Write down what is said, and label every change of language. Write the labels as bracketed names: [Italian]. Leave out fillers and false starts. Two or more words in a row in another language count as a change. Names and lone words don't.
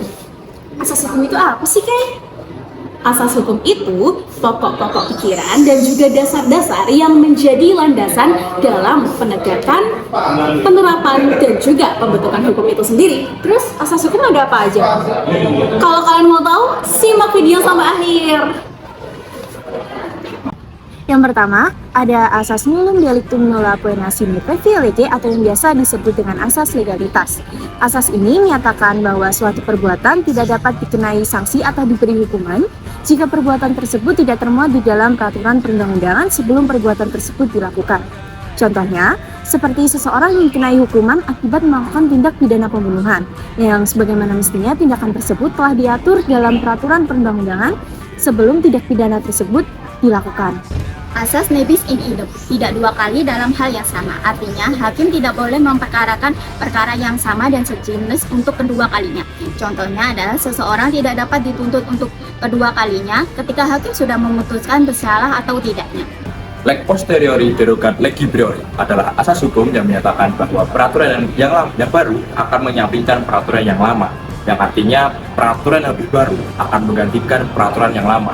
[Indonesian] Asas hukum itu apa sih, Kay? Asas hukum itu pokok-pokok pikiran dan juga dasar-dasar yang menjadi landasan dalam penegakan, penerapan, dan juga pembentukan hukum itu sendiri. Terus asas hukum ada apa aja? Kalau kalian mau tahu, simak video sampai akhir. Yang pertama, ada asas [Latin] nullum delictum nulla poena sine praevalete [Indonesian] atau yang biasa disebut dengan asas legalitas. Asas ini menyatakan bahwa suatu perbuatan tidak dapat dikenai sanksi atau diberi hukuman jika perbuatan tersebut tidak termuat di dalam peraturan perundang-undangan sebelum perbuatan tersebut dilakukan. Contohnya, seperti seseorang yang dikenai hukuman akibat melakukan tindak pidana pembunuhan, yang sebagaimana mestinya tindakan tersebut telah diatur dalam peraturan perundang-undangan sebelum tindak pidana tersebut dilakukan. Asas [Latin] nebis in idem, [Indonesian] tidak dua kali dalam hal yang sama. Artinya, hakim tidak boleh memperkarakan perkara yang sama dan sejenis untuk kedua kalinya. Contohnya adalah seseorang tidak dapat dituntut untuk kedua kalinya ketika hakim sudah memutuskan bersalah atau tidaknya. [Latin] Leg posteriori derogat legi priori [Indonesian] adalah asas hukum yang menyatakan bahwa peraturan yang baru akan menyampingkan peraturan yang lama, yang artinya peraturan yang lebih baru akan menggantikan peraturan yang lama.